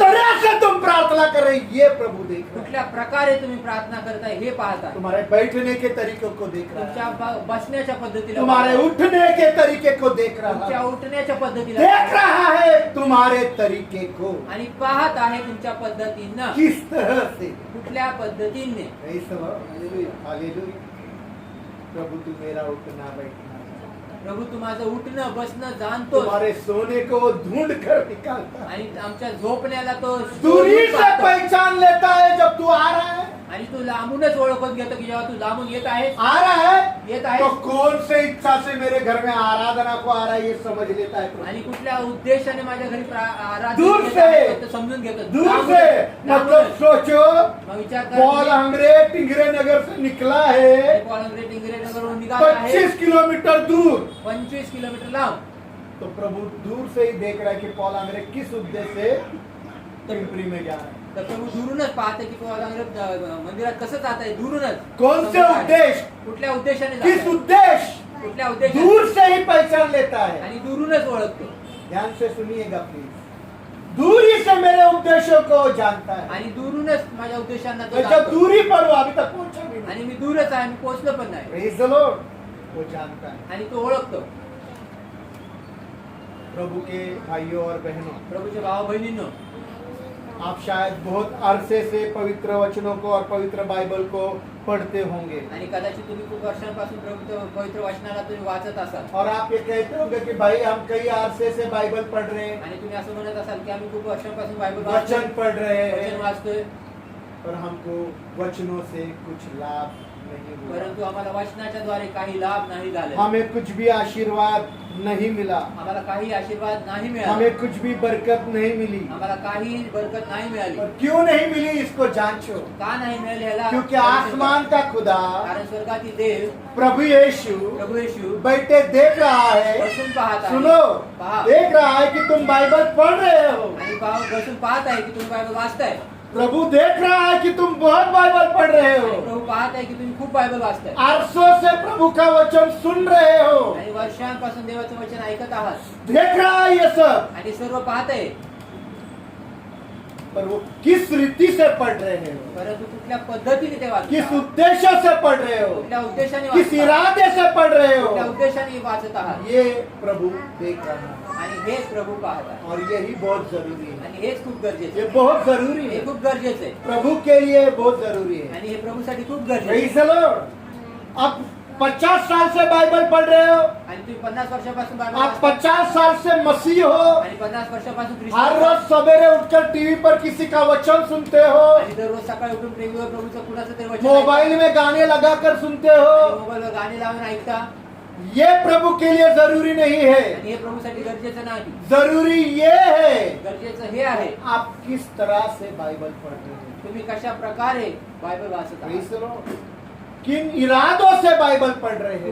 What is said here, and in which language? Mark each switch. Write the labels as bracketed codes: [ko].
[hi] तरह से तुम प्रार्थना कर रहे हैं ये प्रभु देख रहा है. [mr] कुठल्या प्रकारे तुम्ही प्रार्थना करताय हे पाहताय. [hi] तुम्हारे बैठने के तरीकों को देख रहा [mr] तुमच्या [hi] है. [mr] बसण्याच्या पद्धतीला [hi] तुम्हारे [mr] पाहताय. [hi] उठने के तरीके को देख रहा [mr] तुमच्या [hi] है. [mr] उठण्याच्या पद्धतीला [hi] देख [mr] पाहताय. [hi] रहा है तुम्हारे तरीके को [mr] आणि पाहत आहे तुमच्या पद्धतीनं [hi] किस तरह से. [mr] कुठल्या पद्धतीने. [en] Praise the Lord. Hallelujah. [hi] प्रभु तू मेरा उठना बैठना [mr] प्रभू तू माझं उठणं बसणं जाणतो [hi] तुम्हारे सोने को ढूंढ कर निकालता है. [mr] आणि आमच्या झोपण्याला तो [hi] दूरी से [mr] पाहतो. [hi] पहचान लेता है जब तू आ रहा है. [mr] आणि तू लांबूनच ओळखून घेतो की जेव्हा तू लांबून येत आहे [hi] आ रहा है [mr] येत आहे [hi] तो कौन से इच्छा से मेरे घर में आराधना को आ रहा है ये समझ लेता है प्रभु. [mr] आणि कुठल्या उद्देशाने माझ्या घरी आराधना [hi] दूर [mr] येत [hi] से. [mr] आहे ते समजून घेतो. [hi] दूर [mr] लांबून- [hi] से मतलब [mr] लांबूनच. [hi] सोचो [mr] मग विचार [hi] पॉल [mr] कर [hi] अंग्रे टिंगरे नगर से निकला है [mr] पॉलंग्रे टिंगरे नगरवरून निघाला आहे [hi] 25 किलोमीटर दूर. [mr] 25 किलोमीटर लांब. [hi] तो प्रभु दूर से ही देख रहा है कि पॉल अंग्रे किस उद्देश्य से पिंपरी में जा रहा है. [mr] तर प्रभू दुरूनच पाहते की पॉलंग्रे मंदिरात कसं जात आहे दुरूनच. [hi] कौन से [mr] समजत आहे. [hi] उद्देश्य [mr] कुठल्या उद्देशाने जात [hi] किस [mr] आहे? [hi] उद्देश्य [mr] कुठल्या उद्देशाने [hi] दूर से ही पहचान लेता है. [mr] आणि दुरूनच ओळखतो. [hi] ध्यान से सुनिएगा प्लीज. दूरी से मेरे उद्देश्यों को जानता है. [mr] आणि दुरूनच माझ्या उद्देशांना तो [hi] मैं जब [mr] जाणतो. [hi] दूरी पर हूँ अभी तक पहुंचा भी नहीं. [mr] आणि मी दूरच आहे मी पोहोचलो पण नाही. [en] Praise the Lord. [hi] वो जानता है. [mr] आणि तो ओळखतो. [hi] प्रभु के भाइयों और बहनों, [mr] प्रभूचे भाव बहिणींनो [hi] आप शायद बहुत अरसे से पवित्र वचनों को और पवित्र बाइबल को पढ़ते होंगे [mr] आणि कदाचित तुम्ही खूप वर्षांपासून प्रभूच्या पवित्र वचनाला तुम्ही वाचत असाल. [hi] और आप ये कहते होंगे कि भाई हम कई अरसे से बाइबल पढ़ रहे हैं, [mr] आणि तुम्ही असं म्हणत असाल की आम्ही खूप वर्षांपासून बायबल [hi] वचन पढ़ रहे [mr] वचन [hi] हैं, [mr] वाचतोय [hi] पर हमको वचनों से कुछ लाभ नहीं हुआ. [mr] परंतु आम्हाला वचनाच्या द्वारे काही लाभ नाही झाले. [hi] हमें कुछ भी आशीर्वाद नहीं मिला. [mr] आम्हाला काही आशीर्वाद नाही मिळाला. [hi] हमें कुछ भी बरकत नहीं मिली. [mr] आम्हाला काही बरकत नाही मिळाली. [hi] और क्यों नहीं मिली इसको जांचो. [mr] का नाही मिळाली ह्याला [hi] क्योंकि आसमान का खुदा [mr] कारण स्वर्गातील देव [hi] प्रभु यीशु [mr] प्रभू येशू [hi] बैठे देख रहा है. [mr] बसून पाहत आहे. [hi] सुनो, [mr] पहा. [hi] देख रहा है कि तुम बाइबल पढ़ रहे हो. [mr] आणि बसून पाहत आहे की तुम्ही बायबल वाचताय. [hi] प्रभु देख रहा है कि तुम बहुत बाइबल पढ़ रहे हो. [mr] आणि प्रभू पाहत आहे की तुम्ही खूप बायबल वाचताय. [hi] अरसों से प्रभु का वचन सुन रहे हो. [mr] आणि वर्षांपासून देवाचं वचन ऐकत आहात. [hi] देख रहा है ये सब. [mr] आणि सर्व पाहत आहे. [hi] पर वो किस रीति से पढ़ रहे हो, [mr] परंतु कुठल्या पद्धतीने ते [hi] किस [mr] वाचतात. [hi] उद्देश्य से पढ़ रहे हो, [mr] कुठल्या उद्देशाने [hi] किस [mr] वाचतात. [hi] इरादे से पढ़ रहे [mr] कुठल्या [hi] हो, [mr] उद्देशाने वाचत आहात. [hi] ये प्रभु देख रहा है. [mr] आणि हेच प्रभू पाहत आहे. [hi] और यही बहुत जरूरी है. [mr] आणि हेच खूप गरजेचं [hi] ये [mr] आहे. [hi] बहुत जरूरी [mr] हे [hi] है. [mr] खूप गरजेचं आहे. [hi] प्रभु के लिए बहुत जरूरी है. [mr] आणि हे प्रभूसाठी खूप गरजेचं [en] Praise [mr] आहे. [en] the Lord. [hi] आप 50 साल से बाइबल पढ़ रहे हो. [mr] आणि तुम्ही 50 वर्षापासून बायबल [hi] आप [mr] वाचताय. [hi] 50 साल से मसीह हो. [mr] आणि 50 वर्षापासून ख्रिस्ती [hi] हर रोज सवेरे उठकर टीवी पर किसी का वचन सुनते हो. [mr] आणि दररोज सकाळी उठून टीव्हीवर प्रभूचं कुणाचं तरी वचन [hi] मोबाइल में गाने लगाकर सुनते [mr] ऐकता. [hi] हो. [mr] आणि मोबाईलवर गाणी लावून ऐकता. [hi] ये प्रभु के लिए जरूरी नहीं है. [mr] आणि हे प्रभूसाठी गरजेचं नाही. [hi] जरूरी ये है [mr] गरजेचं हे आहे [hi] आप किस तरह से बाइबल पढ़ रहे हो. [mr] तुम्ही कशा प्रकारे बायबल वाचत आहात. [en] Praise the Lord. [hi] किन इरादों से बाइबल पढ़ रहे हो,